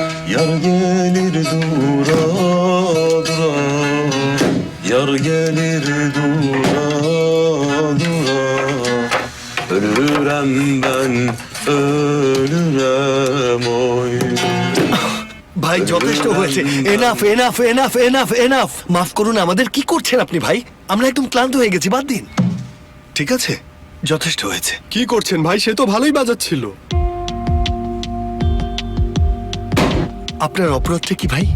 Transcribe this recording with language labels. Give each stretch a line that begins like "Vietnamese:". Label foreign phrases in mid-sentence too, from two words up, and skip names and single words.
Azerbaijani: Yar gelir dura dura, yar gelir dura dura. Ölürem ben, ölürem oy.
Bangla: ভাই যথেষ্ট হয়েছে,
English: enough enough enough enough enough.
Bangla: মাফ করুন, আমাদের কি করছেন আপনি ভাই? আমরা একদম ক্লান্ত হয়ে গেছি, বাদ দিন। ঠিক আছে, যথেষ্ট হয়েছে। কি করছেন ভাই? সে তো ভালোই বাজাচ্ছিল। আপনার অপরাধটা কি ভাই?